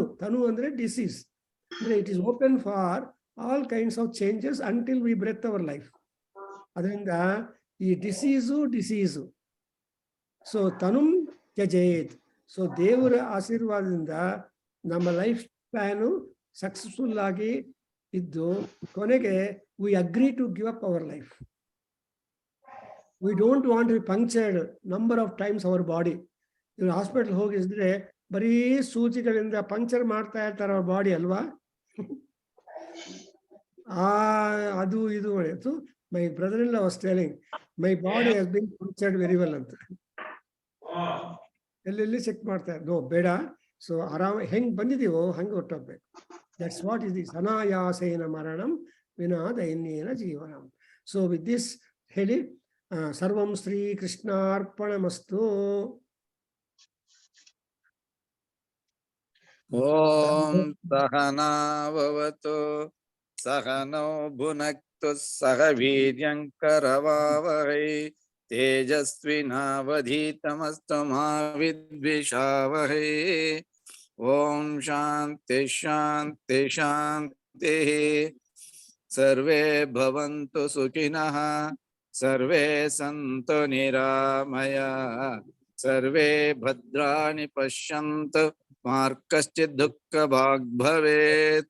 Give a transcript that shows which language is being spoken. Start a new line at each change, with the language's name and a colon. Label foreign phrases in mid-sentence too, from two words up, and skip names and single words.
Kannada: ತನು ಅಂದ್ರೆ
English: ಡಿಸೀಸ್, ಅಂದ್ರೆ it is open for all kinds of changes until we breathe our life.
Kannada: ಅದರಿಂದ ಈ ಡಿಸೀಸು.
English: ಸೊ
Sanskrit: ತನುಂ ತ್ಯಜೇತ್.
English: ಸೊ
Kannada: ದೇವರ ಆಶೀರ್ವಾದದಿಂದ ನಮ್ಮ
English: life span successful
Kannada: ಆಗಿ ಇದ್ದು ಕೊನೆಗೆ
English: we agree to give up our life. we don't want to punctured number of times our body.
Kannada: ಇವ್ರು ಹಾಸ್ಪಿಟಲ್ ಹೋಗಿದ್ರೆ ಬರೀ ಸೂಚಿಗಳಿಂದ ಪಂಕ್ಚರ್ ಮಾಡ್ತಾ ಇರ್ತಾರೆ ಅವ್ರ ಬಾಡಿ ಅಲ್ವಾ? ಅದು ಇದು ಒಳ್ಳೆಯದು.
English: my brother in law was telling, my body has been punctured very well ಅಂತ.
Kannada: ಎಲ್ಲೆಲ್ಲಿ ಚೆಕ್ ಮಾಡ್ತಾರೆ, ನೋ ಬೇಡ. ಸೊ ಆರಾಮ ಹೆಂಗ್ ಬಂದಿದೀವೋ ಹಂಗೆ ಹೊಟ್ಟೋಗ್ಬೇಕು.
English: that's what is this
Sanskrit: ಅನಾಯಾಸೇನ ಮರಣಂ ವಿನಾ ದೈನ್ಯೇನ ಜೀವನಂ.
English: so with this ಹೇಳಿ,
Sanskrit: ಸರ್ವಂ ಶ್ರೀ ಕೃಷ್ಣಾರ್ಪಣಮಸ್ತು. ಓಂ ಸಹನಾ ಭವತು ಸಹನೌ ಭುನಕ್ತು ಸಹ ವೀರ್ಯಂಕರವಾವಹೈ ತೇಜಸ್ವಿನಾವಧೀತಮಸ್ತು ಮಾ ವಿದ್ವಿಷಾವಹೈ. ಓಂ ಶಾಂತಿ ಶಾಂತಿ ಶಾಂತಿ. ಸರ್ವೇ ಭವಂತು ಸುಖಿನಃ, ಸರ್ವೇ ಸಂತು ನಿರಾಮಯಾಃ, ಸರ್ವೇ ಭದ್ರಾಣಿ ಪಶ್ಯಂತು ಮಾ ಕಶ್ಚಿತ್ ದುಃಖಭಾಗ್ ಭವೇತ್.